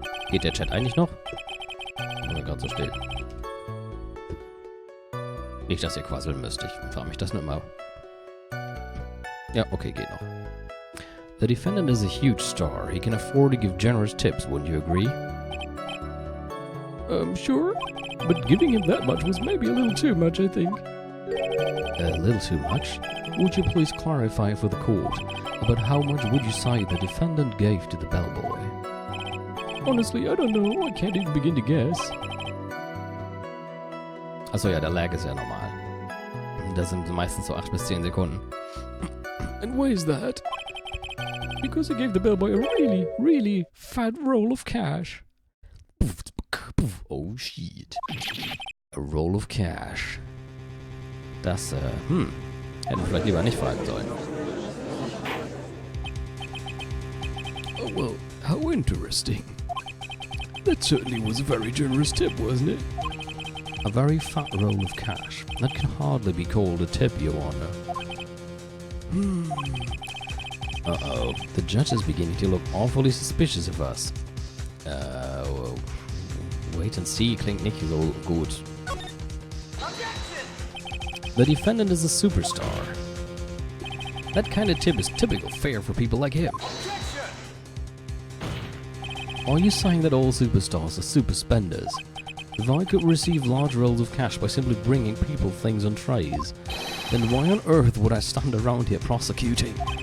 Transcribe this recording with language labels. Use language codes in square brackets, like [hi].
[de] Geht der Chat eigentlich noch? Oder gerade so still? Nicht, dass ihr quasseln müsst. Ich frage mich das nur mal. Ja, okay, geht noch. [en] The defendant is a huge star. He can afford to give generous tips, wouldn't you agree? Sure. But giving him that much was maybe a little too much, I think. A little too much? Would you please clarify for the court about how much would you say the defendant gave to the bellboy? Honestly, I don't know. I can't even begin to guess. [de] Achso, ja, der Lag ist ja normal. Das sind meistens so 8 bis 10 Sekunden. [en] And why is that? Because he gave the bellboy a really, really fat roll of cash. Oh shit. A roll of cash. [de] Das, hätten wir vielleicht lieber nicht fragen sollen. [en] Oh, well, how interesting. That certainly was a very generous tip, wasn't it? A very fat roll of cash. That can hardly be called a tip, Your Honor. Uh-oh. The judge is beginning to look awfully suspicious of us. Well, wait and see, [de] klingt nicht so gut. [en] The defendant is a superstar. That kind of tip is typical fare for people like him. Are you saying that all superstars are super spenders? If I could receive large rolls of cash by simply bringing people things on trays, then why on earth would I stand around here prosecuting?